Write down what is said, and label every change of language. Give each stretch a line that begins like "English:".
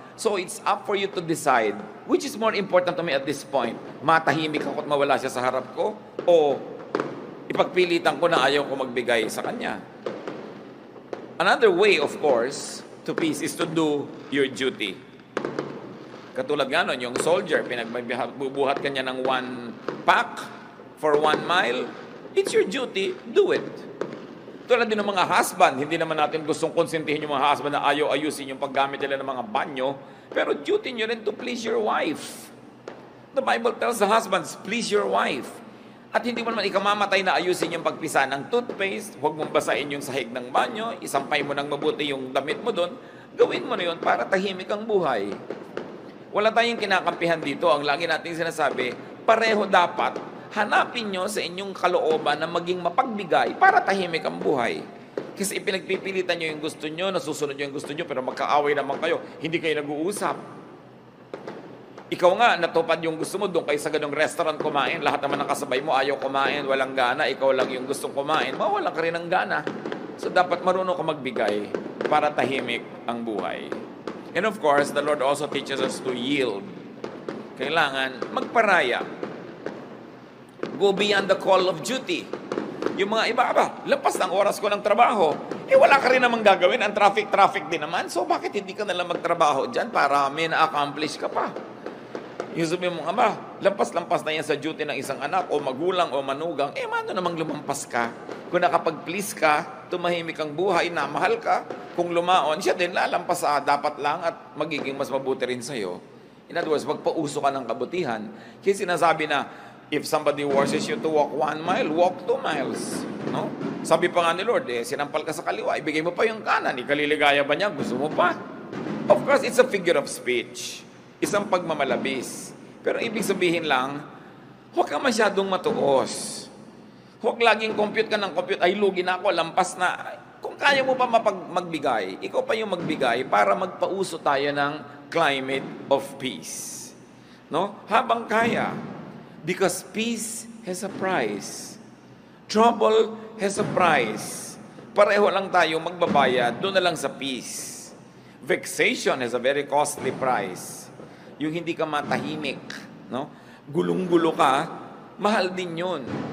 English: So it's up for you to decide, which is more important to me at this point.
Filipino: Matahimik ako at mawala siya sa harap ko, o ipagpilitan ko na ayaw ko magbigay sa kanya.
English: Another way, of course, to peace is to do your duty.
Filipino: Katulad nga nun, yung soldier, pinagbubuhat kanya ng 1 pack for 1 mile,
English: it's your duty, do it.
Filipino: Tulad din ng mga husband, hindi naman natin gustong konsentihin yung mga husband na ayaw ayusin yung paggamit nila ng mga banyo, pero duty nyo rin
English: to please your wife. The Bible tells the husbands, please your wife.
Filipino: At hindi mo naman ikamamatay na ayusin yung pagpisa ng toothpaste, huwag mong basain yung sahig ng banyo, isampay mo ng mabuti yung damit mo doon, gawin mo na yun para tahimik ang buhay. Wala tayong kinakampihan dito. Ang lagi natin sinasabi, pareho dapat, hanapin nyo sa inyong kalooban na maging mapagbigay para tahimik ang buhay. Kasi ipinagpipilitan nyo yung gusto nyo, nasusunod nyo yung gusto nyo, pero magkaaway naman kayo, hindi kayo nag-uusap. Ikaw nga, natupad yung gusto mo doon kayo sa ganong restaurant kumain, lahat naman ng kasabay mo ayaw kumain, walang gana, ikaw lang yung gustong kumain, mawalan ka rin ng gana. So dapat marunong ka magbigay para tahimik ang buhay.
English: And of course, the Lord also teaches us to yield.
Filipino: Kailangan magparaya.
English: Go beyond the call of duty.
Filipino: Yung mga iba, lampas ng oras ko ng trabaho, wala ka rin namang gagawin, ang traffic din naman, so bakit hindi ka nalang magtrabaho dyan para may na-accomplish ka pa? Yung sabi mo, lampas-lampas na yan sa duty ng isang anak o magulang o manugang, mano namang lumampas ka? Kung nakapag-please ka, tumahimik ang buhay, na mahal ka, kung lumaon, siya din lalampas dapat lang at magiging mas mabuti rin sa'yo.
English: In other words,
Filipino: magpauso ka ng kabutihan. Kaya sinasabi na,
English: if somebody forces you to walk 1 mile, walk 2 miles. No?
Filipino: Sabi pa nga ni Lord, sinampal ka sa kaliwa, ibigay mo pa yung kanan, ikaliligaya ba niya, gusto mo pa?
English: Of course, it's a figure of speech.
Filipino: Isang pagmamalabis. Pero ibig sabihin lang, huwag ka masyadong matuos. Huwag laging compute ka ng compute, ay lugi na ako, lampas na. Kung kaya mo pa magbigay, ikaw pa yung magbigay para magpauso tayo ng
English: climate of peace.
Filipino: No? Habang kaya.
English: Because peace has a price. Trouble has a price.
Filipino: Pareho lang tayo magbabayad, doon na lang sa peace.
English: Vexation has a very costly price.
Filipino: Yung hindi ka matahimik, no? Gulong-gulo ka, mahal din yun.